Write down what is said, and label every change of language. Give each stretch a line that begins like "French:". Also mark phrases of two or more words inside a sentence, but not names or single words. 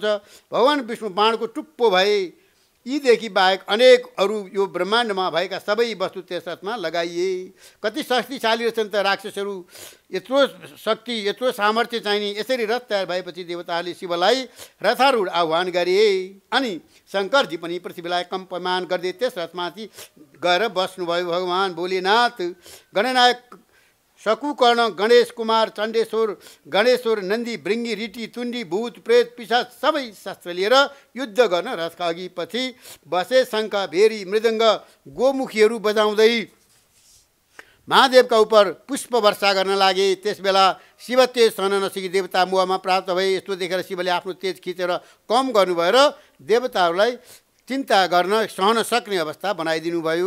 Nepali: भगवान् विष्णु बाणको टुप्पो भए। यीदेखि बाहेक अनेक अरू यो ब्रह्माण्डमा भएका सबै वस्तु त्यस रथमा लगाइए। कति शक्तिशाली रहेछन् त राक्षसहरू, यत्रो शक्ति यत्रो सामर्थ्य चाहिने। यसरी रथ तयार भएपछि देवताहरूले शिवलाई रथारूढ आह्वान गरे। अनि शङ्करजी पनि पृथ्वीलाई कम्पमान गर्दै त्यस रथमाथि गएर बस्नुभयो। भगवान् भोलेनाथ गणनायक शकुकर्ण, गणेश कुमार, चण्डेश्वर, गणेश्वर, नन्दी, भृङ्गी, ऋटी, तुण्डी, भूत, प्रेत, पिशाच सबै शस्त्र लिएर युद्ध गर्न रथका अघि पछि बसे। शङ्ख, भेरी, मृदङ्ग, गोमुखीहरू बजाउँदै महादेवका उपर पुष्प वर्षा गर्न लागे। त्यसबेला शिव तेज सहन नसकी देवता मुहामा प्राप्त भए। यस्तो देखेर शिवले आफ्नो तेज खिचेर कम गर्नुभयो र देवताहरूलाई चिन्ता गर्न सहन सक्ने अवस्था बनाइदिनु भयो।